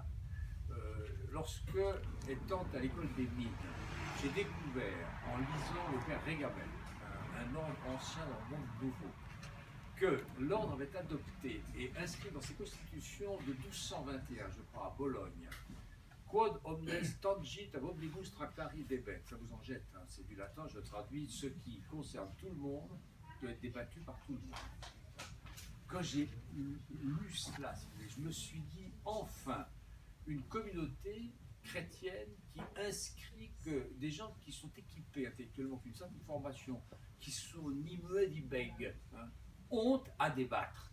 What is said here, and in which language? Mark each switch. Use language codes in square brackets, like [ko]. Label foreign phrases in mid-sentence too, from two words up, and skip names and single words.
[fr] Lorsque, étant à l'école des mines, j'ai découvert, en lisant le père Régabel, un ordre ancien dans le monde nouveau, que l'ordre avait adopté et inscrit dans ses constitutions de 1221, je crois, à Bologne, [la] Quod omnes tangit ab omnibus tractari debet. [fr] Ça vous en jette, hein, c'est du latin, je traduis, ce qui concerne tout le monde doit être débattu par tout le monde. Quand j'ai lu cela, je me suis dit, enfin, une communauté chrétienne qui inscrit que des gens qui sont équipés intellectuellement, qui ont une certaine formation, qui sont ni muets ni bègues, hein, ont à débattre.